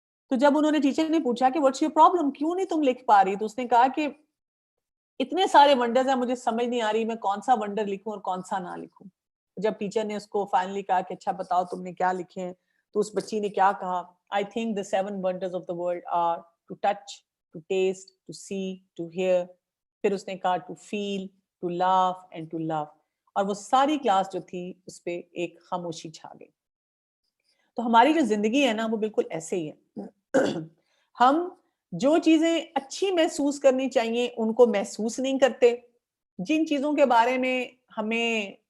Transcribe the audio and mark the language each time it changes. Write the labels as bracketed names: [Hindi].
[Urdu] تو جب انہوں نے ٹیچر نے پوچھا کہ واٹس یور پرابلم، کیوں نہیں تم لکھ پا رہی، تو اس نے کہا کہ اتنے سارے ونڈرز ہیں مجھے سمجھ نہیں آ رہی میں کون سا ونڈر لکھوں اور کون سا نہ لکھوں. جب ٹیچر نے اس کو فائنلی کہا کہ اچھا بتاؤ تم نے کیا لکھے ہیں، تو اس بچی نے کیا کہا، [English] I think the 7 wonders of the world are to touch, to taste, to see, to hear. [Urdu] پھر اس نے کہا [English] to feel, to laugh and to love. [Urdu] اور وہ ساری کلاس جو تھی اس پہ ایک خاموشی چھا گئی. تو ہماری جو زندگی ہے نا وہ بالکل ایسے ہی ہے. ہم جو چیزیں اچھی محسوس کرنی چاہیے ان کو محسوس نہیں کرتے. جن چیزوں کے بارے میں ہمیں